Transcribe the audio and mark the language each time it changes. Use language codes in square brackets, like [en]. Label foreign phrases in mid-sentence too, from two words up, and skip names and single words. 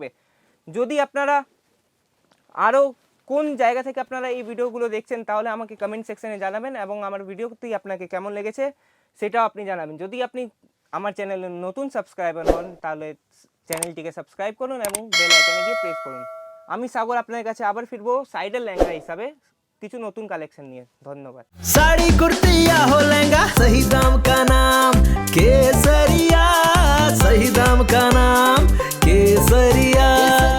[bn] যদি আপনারা আরও কোন জায়গা থেকে আপনারা এই ভিডিওগুলো দেখছেন তাহলে আমাকে কমেন্ট সেকশনে জানাবেন এবং আমার ভিডিওটি আপনাকে কেমন লেগেছে সেটাও আপনি জানাবেন। যদি আপনি আমার চ্যানেলের নতুন সাবস্ক্রাইবার হন তাহলে চ্যানেলটিকে সাবস্ক্রাইব করুন এবং বেল আইকনে গিয়ে প্রেস করুন। আমি সাগর আপনার কাছে আবার ফিরবো সাইডের লেহেঙ্গা হিসাবে কিছু নতুন কালেকশন নিয়ে। ধন্যবাদ। [hi] साड़ी कुर्ती या हो लहंगा, सही दाम का नाम केसरिया, सही दाम का नाम केसरिया।